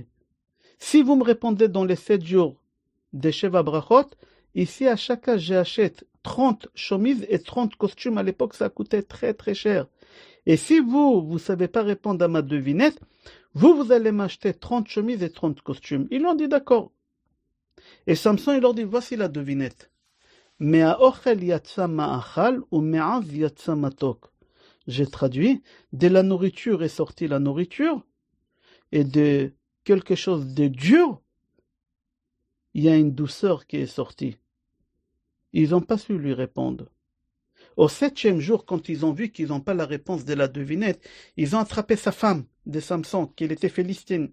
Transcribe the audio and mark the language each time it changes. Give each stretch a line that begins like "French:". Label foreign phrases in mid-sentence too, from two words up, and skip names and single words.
French: Si vous me répondez dans les 7 jours de
Hebrew: שבע ברכות,
French: ici à chacun j'achète 30 chemises et 30 costumes. À l'époque ça coûtait très très cher. Et si vous ne savez pas répondre à ma devinette, vous allez m'acheter 30 chemises et 30 costumes. Ils ont dit d'accord. Et Samson il leur dit voici la devinette.
Hebrew: מהאכל יצא מאכל ומעז יצא מתוק.
French: J'ai traduit, de la nourriture est sortie la nourriture et de quelque chose de dur, il y a une douceur qui est sortie. Ils n'ont pas su lui répondre. Au 7e jour, quand ils ont vu qu'ils n'ont pas la réponse de la devinette, ils ont attrapé sa femme de Samson, qui était philistine.